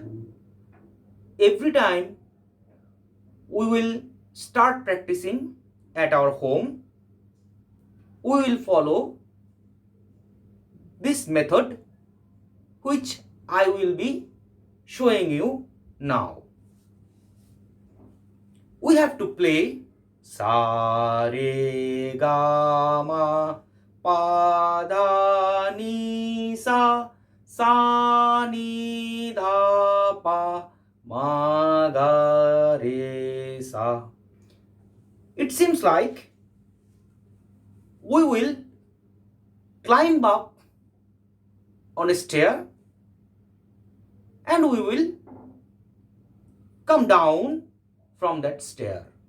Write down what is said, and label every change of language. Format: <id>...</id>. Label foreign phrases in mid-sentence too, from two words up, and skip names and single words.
<en>Every time we will start practicing at our home, we will follow this method which I will be showing you now. We have to play</en> <hi>sa, re, ga, ma, pa, dha, ni, sa, sa, ni, dha, pa, ma, ga, re, sa.</hi> <en>It seems like we will climb up on a stair and we will come down from that stair.</en>